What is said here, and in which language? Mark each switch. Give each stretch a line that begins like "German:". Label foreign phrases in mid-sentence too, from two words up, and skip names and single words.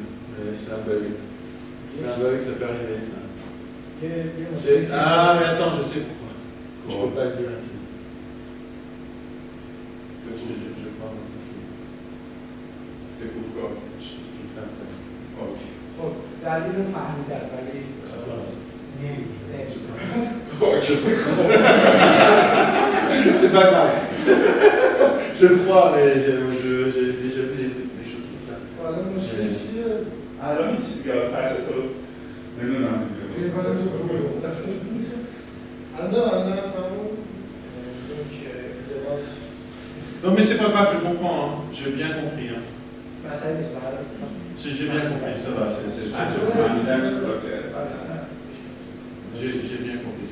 French: C'est un bug. C'est un bug, ça peut arriver ça. Ah mais attends, je sais pourquoi. Je ne peux pas le dire ainsi. Je crois. C'est pourquoi? Je fais après. Ok.
Persian: خب دلیل رو فهمیدم ولی
French: c'est pas grave. Je crois, mais j'ai déjà vu des choses comme ça.
Persian: الان هیچ دیگه پس تو نمیدونم
French: Non mais c'est pas grave, je comprends, hein. J'ai bien compris. Hein. J'ai bien compris, ça va, j'ai bien compris.